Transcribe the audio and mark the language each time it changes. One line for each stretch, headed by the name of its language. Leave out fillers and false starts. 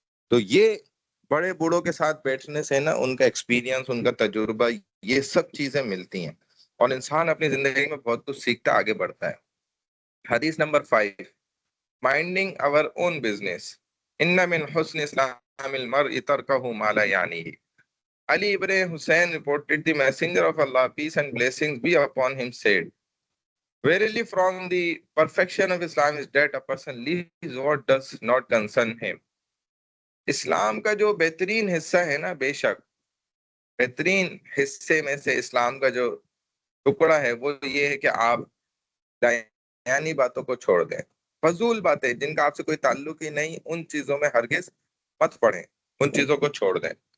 Urdu: تو یہ بڑے بوڑھوں کے ساتھ بیٹھنے سے نا ان کا ایکسپیرینس، ان کا تجربہ، یہ سب چیزیں ملتی ہیں اور انسان اپنی زندگی میں بہت کچھ سیکھتا آگے بڑھتا ہے. حدیث number 5،
English: Minding our own business.
Arabic: ان من حسن اسلام المرء ترکہ ما لا یعنیہ.
English: Ali ibn Hussein reported, the messenger of Allah, peace and blessings be upon him, said, Verily from the perfection of Islam is that a person leaves what does not concern him.
Urdu: اسلام کا جو بہترین حصہ ہے نا، بے شک بہترین حصے میں سے اسلام کا جو ٹکڑا ہے وہ یہ ہے کہ آپ دایانی باتوں کو چھوڑ دیں. فضول باتیں جن کا آپ سے کوئی تعلق ہی نہیں، ان چیزوں میں ہرگز مت پڑیں، ان چیزوں کو چھوڑ دیں.